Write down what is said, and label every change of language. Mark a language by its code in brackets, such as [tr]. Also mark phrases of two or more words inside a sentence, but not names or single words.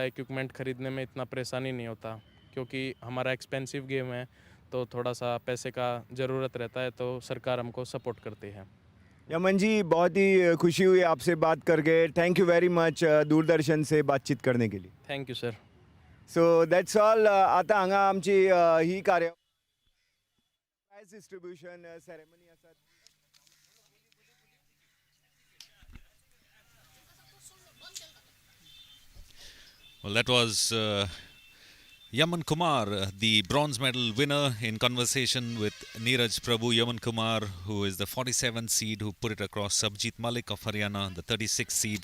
[hi] इक्विपमेंट ख़रीदने में इतना परेशानी नहीं होता, क्योंकि हमारा एक्सपेंसिव गेम है, तो थोड़ा सा पैसे का ज़रूरत रहता है, तो सरकार हमको सपोर्ट करती है। यमन जी, बहुत ही खुशी हुई आपसे बात करके। [en] thank you very much [hi] दूरदर्शन से बातचीत करने के लिए। [en] thank you sir. so that's all. [kok] आता हांगा आमची ही कार्य [en] prize distribution ceremony [kok] आसा. [en] Well, that was Yaman Kumar, the bronze medal winner, in conversation with Niraj Prabhu. Yaman Kumar, who is the 47th seed, who put it across Sabjit Malik of Haryana, the 36th seed.